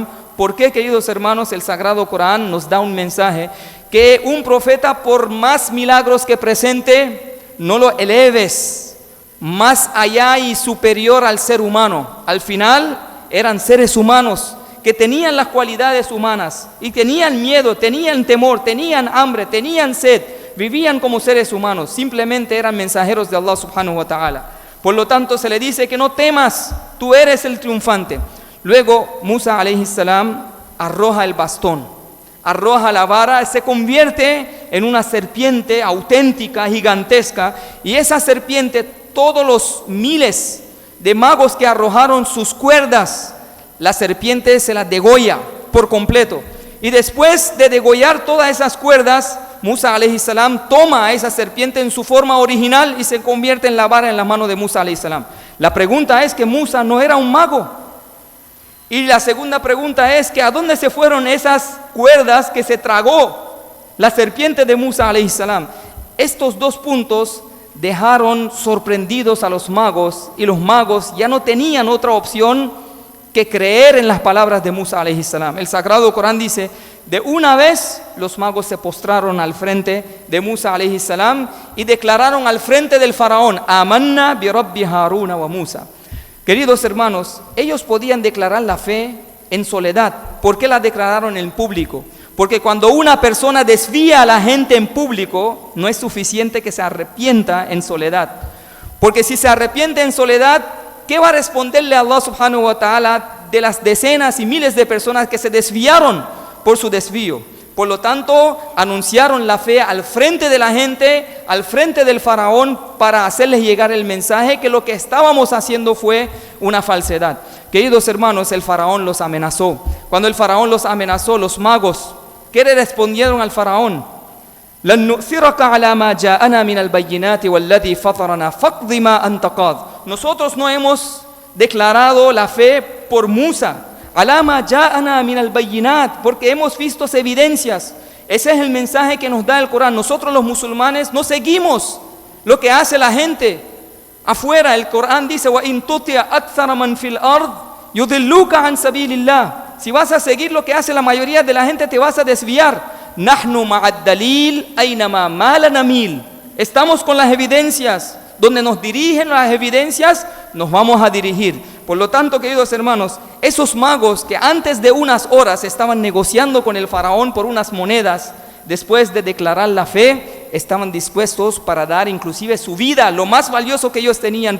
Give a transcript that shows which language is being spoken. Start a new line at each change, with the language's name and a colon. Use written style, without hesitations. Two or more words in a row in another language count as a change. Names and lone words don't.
Spanish: ¿Por qué, queridos hermanos, el Sagrado Corán nos da un mensaje? Que un profeta, por más milagros que presente, no lo eleves más allá y superior al ser humano. Al final eran seres humanos que tenían las cualidades humanas y tenían miedo, tenían temor, tenían hambre, tenían sed, vivían como seres humanos, simplemente eran mensajeros de Allah
Arabic: سبحانه وتعالى.
Spanish: Por lo tanto se le dice que no temas, tú eres el triunfante. Luego Musa
Arabic: عليه السلام
Spanish: arroja el bastón, arroja la vara, se convierte en una serpiente auténtica, gigantesca, y esa serpiente, todos los miles de magos que arrojaron sus cuerdas, la serpiente se la degolla por completo. Y después de degollar todas esas cuerdas, Musa
Arabic: عليه السلام
Spanish: toma a esa serpiente en su forma original y se convierte en la vara en la mano de Musa
Arabic: عليه السلام.
Spanish: La pregunta es que Musa no era un mago. Y la segunda pregunta es que ¿a dónde se fueron esas cuerdas que se tragó la serpiente de Musa
Arabic: عليه السلام?
Spanish: Estos dos puntos dejaron sorprendidos a los magos, y los magos ya no tenían otra opción que creer en las palabras de Musa
Arabic: عليه السلام.
Spanish: El Sagrado Corán dice, de una vez los magos se postraron al frente de Musa
Arabic: عليه السلام
Spanish: y declararon al frente del faraón,
Arabic: آمنا برب هارون وموسى.
Spanish: Queridos hermanos, ellos podían declarar la fe en soledad. ¿Por qué la declararon en público? Porque cuando una persona desvía a la gente en público, no es suficiente que se arrepienta en soledad. Porque si se arrepiente en soledad, ¿qué va a responderle a Allah
Arabic: سبحانه وتعالى
Spanish: de las decenas y miles de personas que se desviaron por su desvío? Por lo tanto, anunciaron la fe al frente de la gente, al frente del faraón, para hacerles llegar el mensaje que lo que estábamos haciendo fue una falsedad. Queridos hermanos, el faraón los amenazó. Cuando el faraón los amenazó, los magos, ¿qué le respondieron al faraón?
Arabic: لن نؤثرك على ما جاءنا من البينات والذي فطرنا فاقض ما أنت قاض.
Spanish: Nosotros no hemos declarado la fe por Musa,
Arabic: على ما جاءنا من البينات,
Spanish: porque hemos visto evidencias. Ese es el mensaje que nos da el Corán. Nosotros los musulmanes no seguimos lo que hace la gente afuera. El Corán dice,
Arabic: وَإِن تُطِعْ أَكْثَرَ مَنْ فِي الْأَرْضِ يُضِلُّوكَ عَنْ سَبِيلِ اللَّهِ.
Spanish: Si vas a seguir lo que hace la mayoría de la gente, te vas a desviar
Arabic: نحن مع الدليل أينما مال نميل.
Spanish: Estamos con las evidencias. Donde nos dirigen las evidencias, nos vamos a dirigir. Por lo tanto, queridos hermanos, esos magos que antes de unas horas estaban negociando con el faraón por unas monedas, después de declarar la fe, estaban dispuestos para dar inclusive su vida, lo más valioso que ellos tenían.